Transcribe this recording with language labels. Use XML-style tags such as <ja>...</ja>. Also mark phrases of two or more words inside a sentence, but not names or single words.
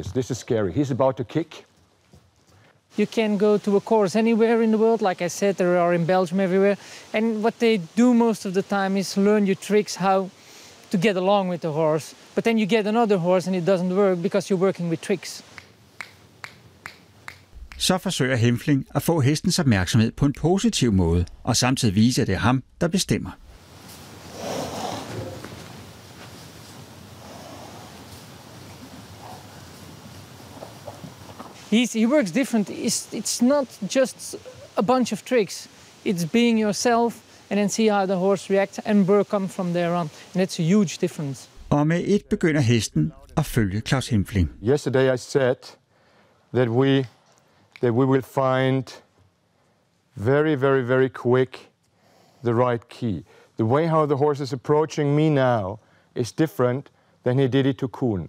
<en>This is scary. He's about to kick. You can go to a course anywhere in the world. Like I said, there are in Belgium everywhere. And what they do most of the time is learn you tricks how to get along with the horse. But then you get another horse and it doesn't work because you're working with tricks.</en> <da>Så forsøger Hempfling at få hestens opmærksomhed på en positiv måde, og samtidig vise, at det er ham, der bestemmer.</da> <en>He works different. It's not just a bunch of tricks. It's being yourself and then see how the horse reacts and work on from there on. And it's a huge difference.</en> <da>Og med et begynder hesten at følge Claus Hempfling.</da> <en>Yesterday I said that we will find very, very, very quick the right key. The way how the horse is approaching me now is different than he did it to Koen.</en>